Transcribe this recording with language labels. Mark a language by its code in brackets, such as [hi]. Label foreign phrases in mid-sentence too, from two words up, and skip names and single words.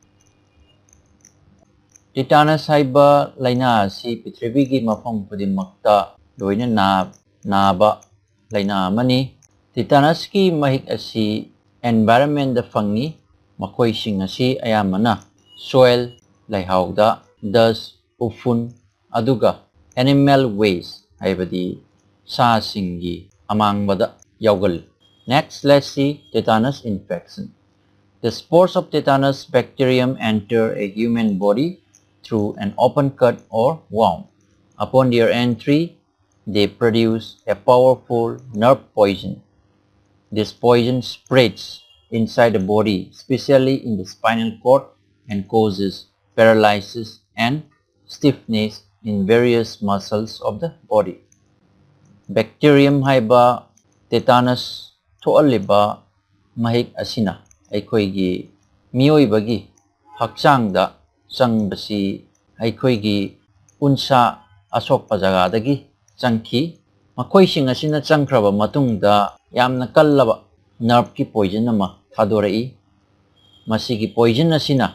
[mni] tetanus haiba laina si pitribigi mafam pudimakta loina naba laina amani tetanus ki mahik asi environment da fungi makoising asi ayamana soil laihawda dust ufun aduga [en] animal waste [mni] haibadi sa singi amangbada yawgal. [en] Next, let's see tetanus infection. The spores of tetanus bacterium enter a human body through an open cut or wound. Upon their entry, they produce a powerful nerve poison. This poison spreads inside the body, especially in the spinal cord, and causes paralysis and stiffness in various muscles of the body. [mni] Bacterium haiba tetanus thoaliba mahik asina ꯑꯩꯈꯣꯏꯒꯤ ꯃꯤꯑꯣꯏꯕꯒꯤ ꯍꯛꯆꯥꯡꯗ ꯆꯪꯕꯁꯤ ꯑꯩꯈꯣꯏꯒꯤ ꯎꯟꯁꯥ ꯑꯁꯣꯛꯄ ꯖꯒꯥꯗꯒꯤ ꯆꯪꯈꯤ ꯃꯈꯣꯏꯁꯤꯡ ꯑꯁꯤꯅ ꯆꯪꯈ꯭ꯔꯕ ꯃꯇꯨꯡꯗ ꯌꯥꯝꯅ ꯀꯜꯂꯕ ꯅꯔꯚꯀꯤ ꯄꯣꯏꯖꯟ ꯑꯃ ꯊꯥꯗꯣꯔꯛꯏ ꯃꯁꯤꯒꯤ ꯄꯣꯏꯖꯟ ꯑꯁꯤꯅ